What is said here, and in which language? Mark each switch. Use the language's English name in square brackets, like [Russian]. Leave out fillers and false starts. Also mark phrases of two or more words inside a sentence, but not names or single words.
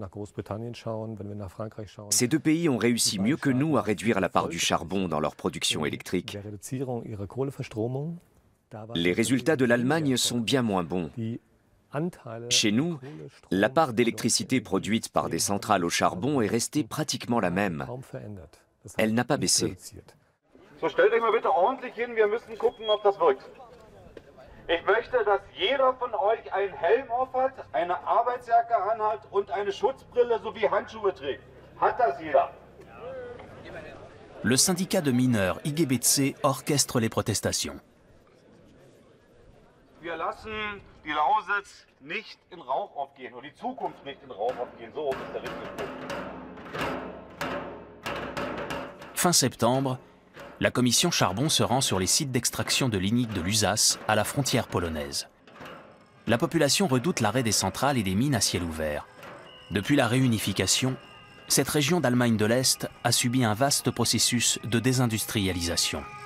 [French] Ces deux pays ont réussi mieux que nous à réduire la part du charbon dans leur production électrique. Les résultats de l'Allemagne sont bien moins bons. Chez nous, la part d'électricité produite par des centrales au charbon est restée pratiquement la même. Elle n'a pas baissé. [German] So, stellt euch mal bitte ordentlich hin, wir müssen gucken, ob das wirkt. Ich möchte, dass jeder von euch einen Helm aufhat, eine Arbeitsjacke anhat und eine Schutzbrille sowie Handschuhe trägt. Hat das jeder? [French] Le syndicat de mineurs IGBC orchestre les protestations. [German] Wir lassen die Lausitz nicht in Rauch aufgehen und die Zukunft nicht in Rauch aufgehen. So ist der richtige Punkt. [French] Fin septembre, la commission charbon se rend sur les sites d'extraction de lignite de Lusace, à la frontière polonaise. La population redoute l'arrêt des centrales et des mines à ciel ouvert. Depuis la réunification, cette région d'Allemagne de l'Est a subi un vaste processus de désindustrialisation.